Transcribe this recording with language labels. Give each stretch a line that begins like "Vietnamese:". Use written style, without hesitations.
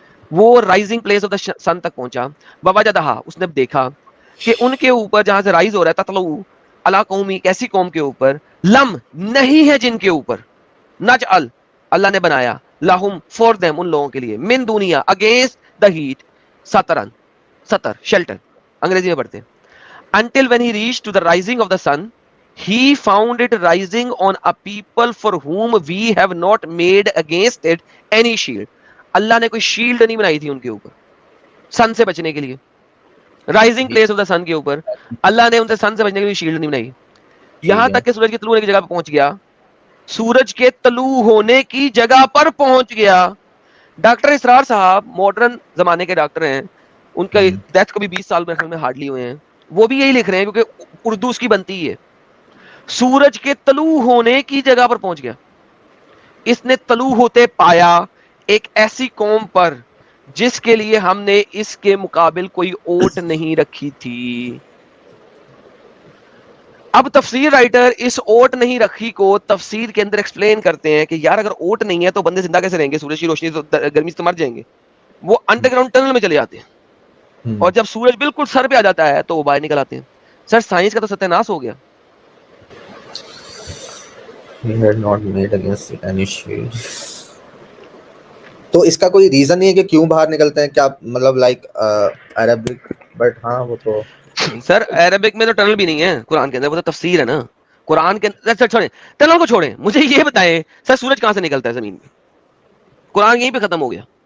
Hindi: वो
English: rising place of the sun
Hindi: तक पहुंचा, ववजदहा, उसने देखा कि उनके ऊपर जहां से राइज हो रहा है,
Arabic: ततलू अला कौमी,
Hindi: कैसी कौम के ऊपर, लम नहीं है जिनके ऊपर, नजअल अल्लाह ने बनाया, लहुम फॉर देम, उन लोगों के लिए, मिन दुनिया
English: against the heat,
Hindi: सतरन, सतर शेल्टर अंग्रेजी में पढ़ते हैं।
English: Until when he reached to the rising of the sun, he found it rising on a people for whom we have not made against it any shield.
Hindi: अल्लाह ने कोई shield नहीं बनाई थी उनके ऊपर सन से बचने के लिए। राइजिंग प्लेस ऑफ द सन के ऊपर अल्लाह ने उनसे सन से बचने के लिए शील्ड नहीं बनाई। यहां तक कि सूरज के तलू होने की जगह पर पहुंच गया, सूरज के तलू होने की जगह पर पहुंच गया। डॉक्टर इसरार साहब मॉडर्न जमाने के डॉक्टर हैं, उनका डेथ को भी 20 साल में हार्डली हुए हैं, वो भी यही लिख रहे हैं क्योंकि उर्दू उसकी बनती है। सूरज के तलू होने की जगह पर पहुंच गया, इसने तलू होते पाया एक ऐसी कौम पर जिसके लिए हमने इसके मुकाबिल कोई ओट नहीं रखी थी। अब तफसीर राइटर इस ओट नहीं रखी को तफसीर के अंदर एक्सप्लेन करते हैं कि यार अगर ओट नहीं है तो बंदे जिंदा कैसे रहेंगे, सूरज की रोशनी तो गर्मी से मर जाएंगे। वो अंडरग्राउंड टनल में चले जाते हैं और जब सूरज बिल्कुल सर पे आ जाता है तो वो बाहर निकल आते हैं। सर साइंस का तो सत्यानाश हो गया।
English: We had not made against any shield.
Hindi: तो इसका कोई रीजन नहीं है कि क्यों बाहर निकलते हैं क्या, मतलब लाइक अरबिक, बट हाँ वो तो सर अरबिक में तो टनल भी नहीं है कुरान के अंदर, वो तो तफसीर है ना कुरान के अंदर। सर छोड़ें टनल को, छोड़ें, मुझे ये बताएं सर सूरज कहां से निकलता है जमीन में? कुरान यहीं पे खत्म हो गया।